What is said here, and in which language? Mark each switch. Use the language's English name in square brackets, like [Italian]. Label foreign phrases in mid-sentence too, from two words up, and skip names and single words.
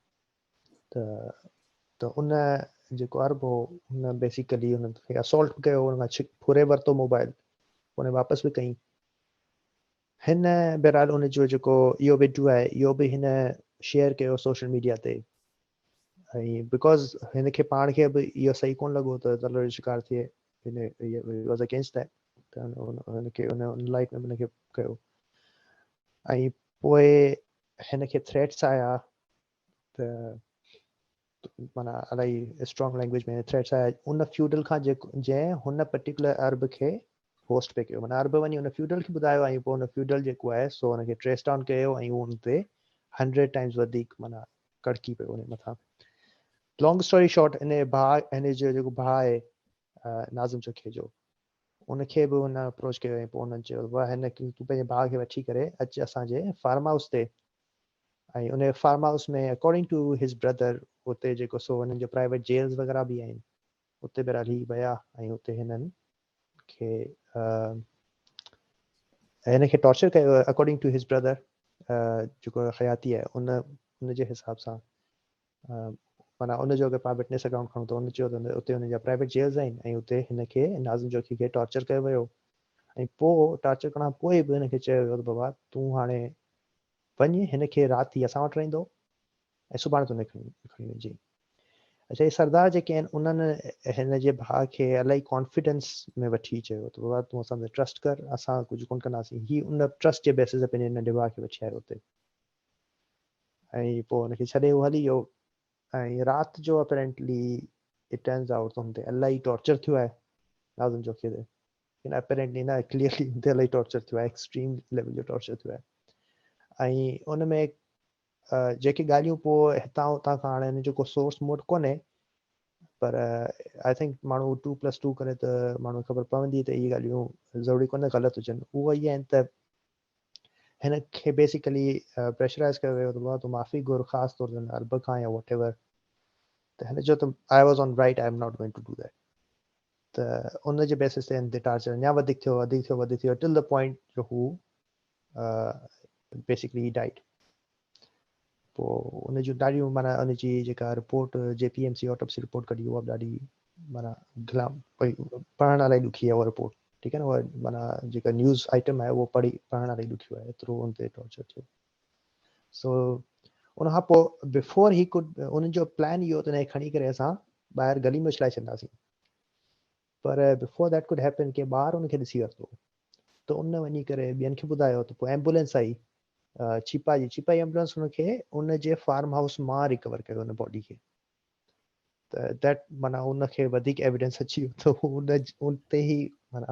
[Sindhi] त उन जेको अरब हो हुन बेसिकली हुनखे असॉल्ट कयो हुन खां फुरे वरितो मोबाइल हुन वापसि बि कई हिन बहरहाल उनजो जेको इहो वीडियो आहे इहो बि हिन शेयर कयो [English] social media [Sindhi] ते ऐं बिकॉज़ हिनखे पाण खे बि इहो सही कोन लॻो त तलर जो शिकार थिए हिन [English] was against that [Sindhi] त हुनखे उन लाइफ में हुनखे कयो ऐं पोइ हिनखे थ्रेट्स आया त माना इलाही [English] strong language [Sindhi] में थ्रेट्स आया उन फ्यूडल खां जेको जंहिं हुन पर्टिकुलर अरब खे होस्ट पे कयो माना अरब वञी हुन फ्यूडल खे ॿुधायो ऐं पोइ हुन फ्यूडल जेको आहे सो हुनखे [English] trace down [Sindhi] कयो ऐं उहो हुन ते 100 टाइम्स वधीक माना कड़की पियो हुन मथां [English] long story short [Sindhi] हिन भाउ हिन जो जेको भाउ आहे नाज़िम जोखियो जो उनखे बि हुन अप्रोच कयो ऐं पोइ हुननि चयो वाह हिन तूं पंहिंजे भाउ खे वठी करे अचु असांजे [English] farm house [Sindhi] ते ऐं उन [English] farm house [Sindhi] में [English] according to his brother [Sindhi] उते जेको सो हुननि जो [English] private jails [Sindhi] वग़ैरह बि आहिनि उते बहरहाल ही विया ऐं उते हिननि खे हिनखे टॉर्चर कयो [English] according to his brother [Sindhi] जेको हयाती आहे उनजे हिसाब सां माना उनजो अगरि पाण [English] witness account [Sindhi] खणूं त उन चयो त उते हुनजा [English] private jails [Sindhi] आहिनि ऐं उते हिनखे नाज़िम जोखी खे टॉर्चर कयो वियो ऐं पोइ टॉर्चर करण खां पोइ बि हिनखे चयो वियो त बाबा तूं हाणे वञ हिनखे राति ई असां वटि रहंदो ऐं सुभाणे तूं खणी वञिजांइ अच्छा, ये सरदार जेके आहिनि उन्हनि हिन जे भाउ खे इलाही कॉन्फिडेंस में वठी चयो त बाबा तूं असां ते ट्रस्ट कर, असां कुझु कोन कंदासीं। ही उन ट्रस्ट जे बेसिस ते पंहिंजे नंढे भाउ खे वठी आयो हुते ऐं पोइ हुनखे छॾे उहो हली वियो। ऐं राति जो अपेरेंटली [English] it turns out [Sindhi] त हुन ते इलाही टॉर्चर थियो आहे नाज़िम जोखी ते, लेकिन अपेरेंटली न क्लियरली हुन ते इलाही टॉर्चर थियो आहे, [English] extreme level [Sindhi] जो टॉर्चर थियो आहे। ऐं उन में जेके ॻाल्हियूं पोइ हितां हुतां खां हाणे हिन जो को सोर्स मूं वटि कोन्हे, पर [English] I think [Sindhi] माण्हू 2+2 करे त माण्हू ख़बर पवंदी त इहे ॻाल्हियूं ज़रूरी कोन्हे ग़लति हुजनि। उहे इहे आहिनि त हिन खे बेसिकली प्रेशराइज़ कयो वियो त तूं माफ़ी घुर ख़ासि तौर ते अरब खां या [English] what ever, [Sindhi] त हिन जो त [English] I was on right, I am not going to do that. [Sindhi] त उन जे बेसिस ते हिन ते टॉर्चर अञा वधीक थियो [English] till the point [Sindhi] जो हू [English] basically died. [Sindhi] पोइ उनजूं ॾाढियूं माना उनजी जेका रिपोर्ट JPMC [English] autopsy report [Sindhi] कढी उहा बि ॾाढी माना पढ़ण इलाही ॾुखी आहे उहा रिपोर्ट, ठीकु आहे न। उहा माना जेका [English] news item [Sindhi] आहे उहो पढ़ण इलाही ॾुखियो आहे, एतिरो उन ते टॉर्चर थियो। सो उनखां पोइ [English] before he could [Sindhi] उनजो प्लान इहो त हिनखे खणी करे असां ॿाहिरि गली में उछलाए छॾींदासीं, पर [English] before that could happen [Sindhi] के ॿार उनखे ॾिसी वरितो त उन वञी करे ॿियनि खे ॿुधायो त पोइ एम्बुलेंस आई, छिपाई एम्बुलेंस हुनखे उनजे [English] farm house [Sindhi] मां रिकवर कयो उन बॉडी खे। त दैट माना उनखे वधीक एविडेंस अची वियो त उन ते ई माना